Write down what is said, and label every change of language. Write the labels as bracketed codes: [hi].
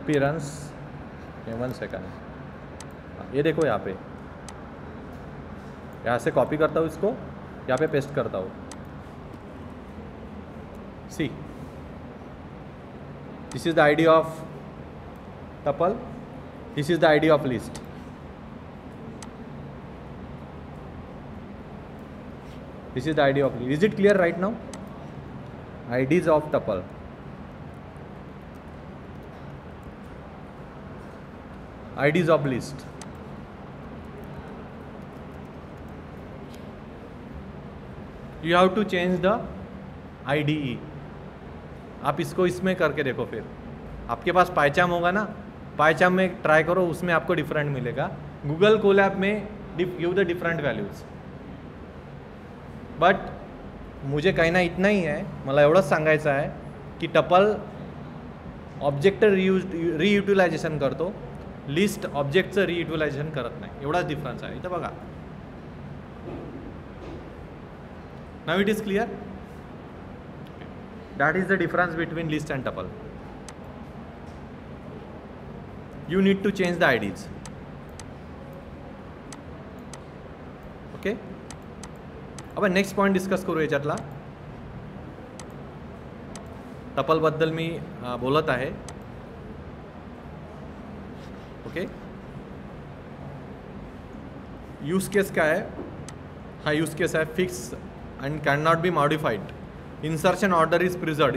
[hi] Appearance, 1 second, ये देखो यहाँ पे, यहाँ से कॉपी करता हूँ इसको, यहाँ पे पेस्ट करता हूँ, [en] See this is the ID of tuple, this is the ID of list. This is the ID of list. Is it clear right now? IDs of tuple. IDs of list. You have to change the IDE. [hi] आप इसको इसमें करके देखो, फिर आपके पास पाइचाम होगा ना, पाइचाम में ट्राई करो, उसमें आपको डिफरेंट मिलेगा। [en] Google Colab में give the different values. [hi] But मुझे कहना इतना ही [mr] आहे, मला एवढंच सांगायचं आहे की टपल ऑब्जेक्ट रियुटिलायझेशन करतो, लिस्ट ऑब्जेक्टचं रियुटिलायझेशन करत नाही, एवढाच डिफरन्स आहे इथं बघा। [en] Now it is clear, that is the difference between list and tuple. You need to change the IDs, okay. [mr] आपण नेक्स्ट पॉईंट डिस्कस करू याच्यातला। टपलबद्दल मी बोलत आहे, ओके। यूज केस काय आहे, हा यूज केस आहे [en] Fix and can not be modified, insertion order is preserved.